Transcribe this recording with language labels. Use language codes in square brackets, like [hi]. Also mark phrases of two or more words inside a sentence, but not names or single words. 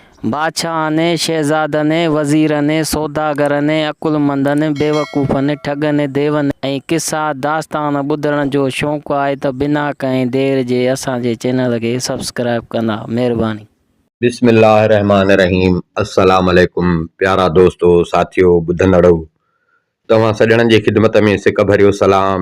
[sd] बादशाह ने, शहज़ादा ने, वज़ीर ने, सौदागर ने, अकुलमंद ने, बेवकूफ़ ने, ठग ने, देव ने ऐं किस्सा दास्तान ॿुधण जो शौक़ु आहे त बिना कंहिं देर जे असांजे चैनल खे सब्सक्राइब कंदा। महिरबानी। [ar] بسم الله الرحمن الرحيم السلام عليكم [sd] प्यारा दोस्तो साथियो ॿुधंदड़ो, तव्हां सॼणनि जी ख़िदमत में सिक भरियो सलाम।